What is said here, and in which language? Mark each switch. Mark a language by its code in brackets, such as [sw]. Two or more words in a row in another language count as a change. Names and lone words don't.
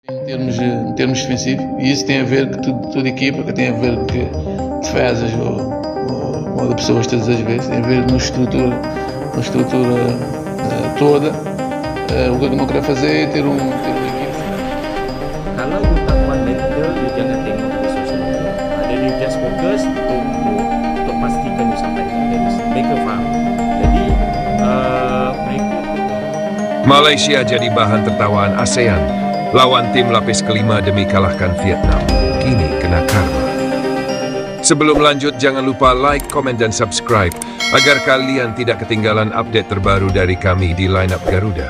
[pt] Em termos defensivos, e isso tem a ver com toda a equipa, que tem a ver com que defesas ou de pessoas todas as vezes, tem a ver na estrutura toda. O que eu não quero fazer é ter uma equipa. [ms] Kalau you tak kuat mental, you jangan tengok di [en] social media. [ms] Dan [en] you just [ms] fokus untuk pastikan you sampai ke mereka faham. Jadi mereka [id] Malaysia jadi bahan tertawaan ASEAN. Lawan tim lapis kelima demi kalahkan Vietnam. Kini kena karma. Sebelum lanjut, jangan lupa like, komen, dan subscribe agar kalian tidak ketinggalan update terbaru dari kami di Lineup Garuda.